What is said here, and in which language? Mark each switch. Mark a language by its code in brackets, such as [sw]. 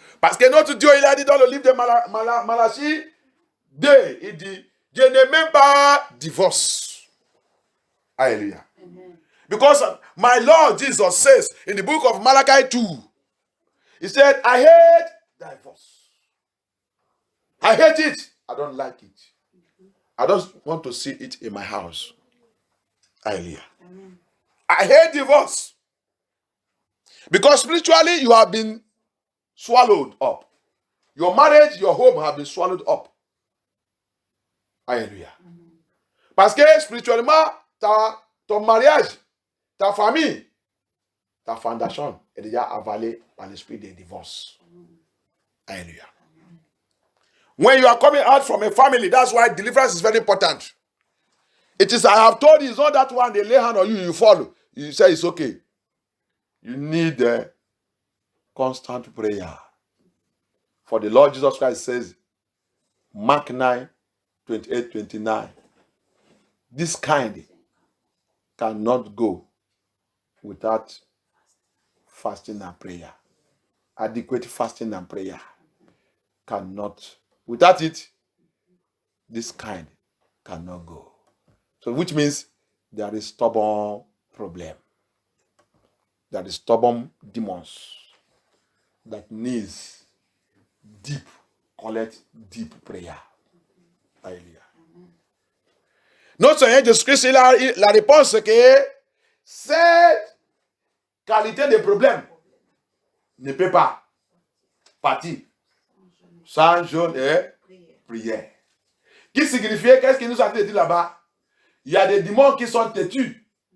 [fr] Parce que notre Dieu, il a dit dans le livre de Malachie 2, il dit, je n'ai même pas divorce. [en] Hallelujah. Amen. Because my Lord Jesus says in the book of Malachi 2, he said, I hate divorce. I hate it. I don't like it. I don't want to see it in my house. Hallelujah. Amen. I hate divorce. Because spiritually you have been swallowed up. Your marriage, your home have been swallowed up. [fr] Alléluia. Parce que spirituellement, ton mariage, ta famille, ta fondation est déjà avalée par l'esprit de divorce. Alléluia. [en] When you are coming out from a family, that's why deliverance is very important. It is, I have told you, it's not that one, they lay hand on you, you follow. You say it's okay. You need a constant prayer. For the Lord Jesus Christ says, Mark 9, 28, 29, this kind cannot go without fasting and prayer. Adequate fasting and prayer cannot. Without it, this kind cannot go. So which means there is stubborn problem. There is stubborn demons that needs deep, collect deep prayer. Alléluia. [fr] Notre Seigneur Jésus-Christ, la réponse c'est que cette qualité de problème ne peut pas partir sans jeûne et prière. Qui signifiait, qu'est-ce qu'il nous a dit là-bas? Il y a des démons qui sont têtus.